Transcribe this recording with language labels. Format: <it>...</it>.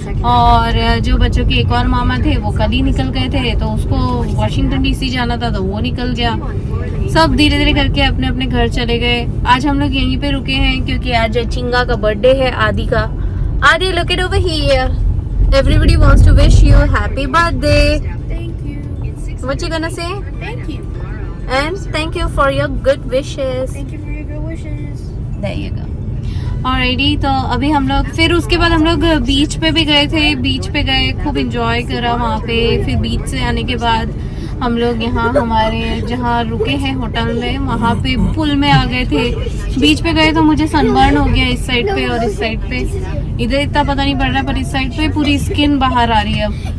<hi>और जो बच्चों के एक और मामा थे वो कल ही निकल गए थे, तो उसको वॉशिंगटन डीसी जाना था तो वो निकल गया। सब धीरे धीरे करके अपने अपने घर चले गए। आज हम लोग यहीं पे रुके हैं क्योंकि आज चिंगा का बर्थडे है, आदि का।</hi> <en>Aadi, look it over here, everybody wants to wish you happy birthday. What you gonna say? Thank you. And thank you for your good wishes. Thank you for your good wishes. There you go.</en> <hi>Alrighty, तो अभी हम लोग, फिर उसके बाद हम लोग बीच पे भी गए थे। बीच पे गए, खूब इंजॉय करा वहाँ पे। फिर बीच से आने के बाद हम लोग यहाँ हमारे जहाँ रुके हैं होटल में, वहाँ पे पुल में आ गए थे। बीच पे गए तो मुझे सनबर्न हो गया इस साइड पे और इस साइड पे। इधर इतना पता नहीं पड़ रहा, पर इस साइड पे पूरी स्किन बाहर आ रही है अब।</hi>